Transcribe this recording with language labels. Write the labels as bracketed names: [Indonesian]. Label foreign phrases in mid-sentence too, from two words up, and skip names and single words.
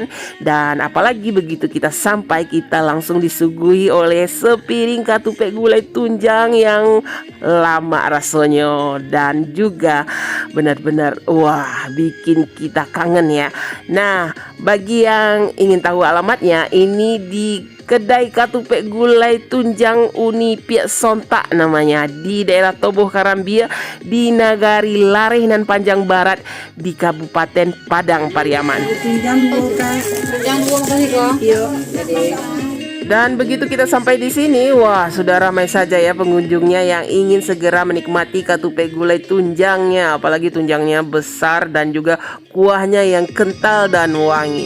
[Indonesian] Dan apalagi begitu kita sampai, kita langsung disuguhi oleh sepiring Katupek Gulai Tunjang yang lama rasanya dan juga benar-benar wah bikin kita kangen ya. Nah, bagi yang ingin tahu alamatnya, ini di kedai Katupek Gulai Tunjang Uni Piak Sontak namanya, di daerah Toboh Karambia di Nagari Larenan Panjang Barat di Kabupaten Padang Pariaman. Dan begitu kita sampai di sini, wah sudah ramai saja ya pengunjungnya yang ingin segera menikmati Katupek Gulai Tunjangnya. Apalagi tunjangnya besar dan juga kuahnya yang kental dan wangi.